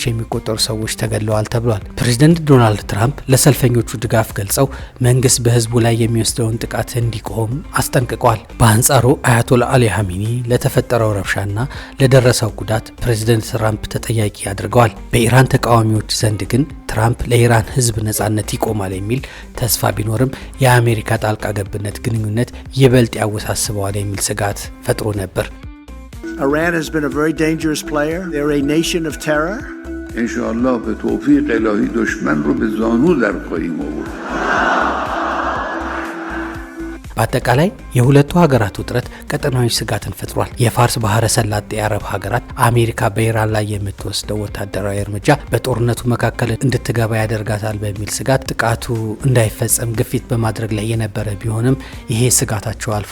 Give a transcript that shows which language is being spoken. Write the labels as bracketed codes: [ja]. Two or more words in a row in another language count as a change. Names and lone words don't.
[am] የሚቆጠሩ ሰዎች ተገድለዋል ተብሏል። ፕሬዝዳንት ዶናልድ ትራምፕ ለሰልፈኞቹ ድጋፍ ገልጸው መንግስት በህዝቡ ላይ የሚወስደውን ጥቃት እንዲቆም አስጠንቅቀዋል። በአንጻሩ አያቶላህ አሊ አሚኒ ለተፈጠረው ረብሻና ለደረሰው ጉዳት ፕሬዝዳንት ትራምፕ ተጠያቂ አድርገዋል። በኢራን ተቃዋሚዎች ዘንድ ግን ትራምፕ ለኢራን ህዝብ ነጻነት ይቆማል የሚል ተስፋ ቢኖርም የአሜሪካ ጣልቃ ገብነት ግንኙነት ይበልጥ ያወሳስበዋል የሚል ስጋት ፈጥሮ ነበር። [en] Iran has been a very dangerous player. They're a nation of terror. [fa] انشاءالله به توفیق الهی دشمن رو به زانو در خواهیم آورد. [am] በአጠቃላይ የሁለቱ ሀገራት ውጥረት ቀጠናዊ ስጋትን ፈጥሯል። የፋርስ ባህረ ሰላጤ የአረብ ሀገራት አሜሪካ በኢራን ላይ የምትወስደው ወታደራዊ እርምጃ በጦርነቱ መካከል እንድትገባ ያደርጋታል በሚል ስጋት ጥቃቱ እንዳይፈጸም ግፊት በማድረግ ላይ የነበረ ቢሆንም ይሄ ስጋታቸው አልፎ